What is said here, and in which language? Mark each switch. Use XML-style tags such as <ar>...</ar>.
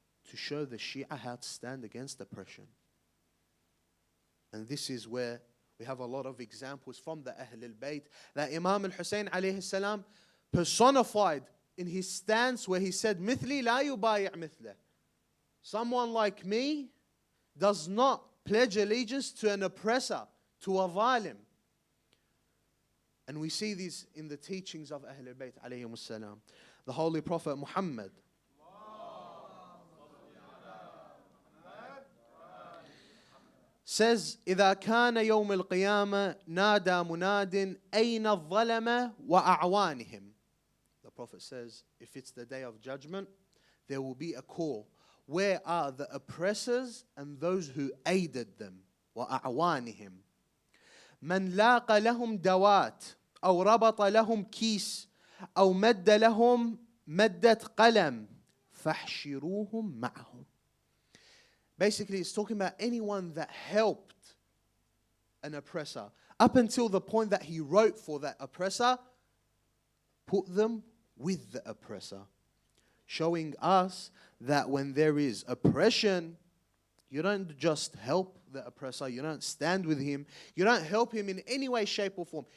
<en>To show the Shia how to stand against oppression. And this is where we have a lot of examples from the Ahl al-Bayt that Imam al-Hussein alayhi salam personified in his stance where he said,</en> <ar>"Mithli la yubayi' mithlah."</ar> <en>Someone like me does not pledge allegiance to an oppressor, to a zalim. And we see this in the teachings of Ahl al-Bayt alayhim salam. The Holy Prophet Muhammad says,</en> <ar>إذا كان يوم القيامة نادى مناد أين الظلمة وأعوانهم.</ar> <en>The Prophet says, if it's the day of judgment, there will be a call. Where are the oppressors and those who aided them?</en> <ar>وأعوانهم. من لاقى لهم دوات أو ربط لهم كيس أو مد لهم مدة قلم فاحشروهم معهم.</ar> <en>Basically, it's talking about anyone that helped an oppressor up until the point that he wrote for that oppressor, put them with the oppressor. Showing us that when there is oppression, you don't just help the oppressor, you don't stand with him, you don't help him in any way, shape or form.</en>